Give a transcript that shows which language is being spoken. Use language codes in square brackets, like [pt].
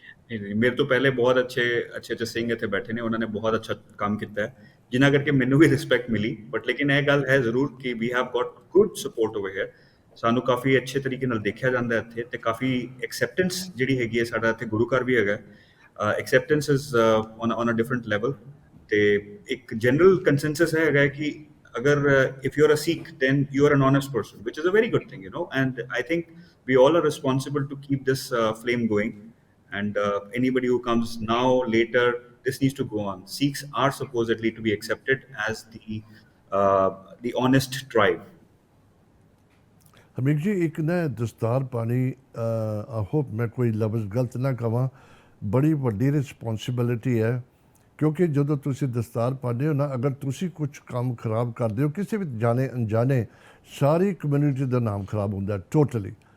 [pa] ਮੇਰੇ ਤੋਂ ਪਹਿਲੇ ਬਹੁਤ ਅੱਛੇ ਸਿੰਘ ਇੱਥੇ ਬੈਠੇ ਨੇ, ਉਹਨਾਂ ਨੇ ਬਹੁਤ ਅੱਛਾ ਕੰਮ ਕੀਤਾ ਹੈ, ਜਿਨ੍ਹਾਂ ਕਰਕੇ ਮੈਨੂੰ ਵੀ ਰਿਸਪੈਕਟ ਮਿਲੀ. [en] but [pa] ਲੇਕਿਨ ਇਹ ਗੱਲ ਹੈ ਜ਼ਰੂਰ ਕਿ [en] We have got good support over here. [pa] ਸਾਨੂੰ ਕਾਫੀ ਅੱਛੇ ਤਰੀਕੇ ਨਾਲ ਦੇਖਿਆ ਜਾਂਦਾ ਇੱਥੇ, ਅਤੇ ਕਾਫੀ ਐਕਸੈਪਟੈਂਸ ਜਿਹੜੀ ਹੈਗੀ ਹੈ. ਸਾਡਾ ਇੱਥੇ ਗੁਰੂ ਘਰ ਵੀ ਹੈਗਾ, [en] Acceptance is on a different level. [pa] ਅਤੇ ਇੱਕ ਜਨਰਲ ਕੰਸੈਂਸਸ ਹੈਗਾ ਕਿ ਅਗਰ [en] if you're a Sikh, then you're an honest person, which is a very good thing, and I think we all are responsible to keep this flame going. And anybody who comes now, later, this needs to go on. Sikhs are supposedly to be accepted as the honest tribe. [pa] ਹਰਮੀਕ ਜੀ, ਇੱਕ ਨਾ ਦਸਤਾਰ ਪਾਣੀ, [en] I hope [pa] ਮੈਂ ਕੋਈ ਲਫ਼ਜ਼ ਗਲਤ ਨਾ ਕਹਾਂ, ਬੜੀ ਵੱਡੀ ਰਿਸਪੋਂਸੀਬਿਲਿਟੀ ਹੈ. ਕਿਉਂਕਿ ਜਦੋਂ ਤੁਸੀਂ ਦਸਤਾਰ ਪਾਉਂਦੇ ਹੋ ਨਾ, ਅਗਰ ਤੁਸੀਂ ਕੁਛ ਕੰਮ ਖਰਾਬ ਕਰਦੇ ਹੋ, ਕਿਸੇ ਵੀ ਜਾਣੇ ਅਣਜਾਣੇ, ਸਾਰੀ ਕਮਿਊਨਿਟੀ ਦਾ ਨਾਮ ਖਰਾਬ ਹੁੰਦਾ ਟੋਟਲੀ.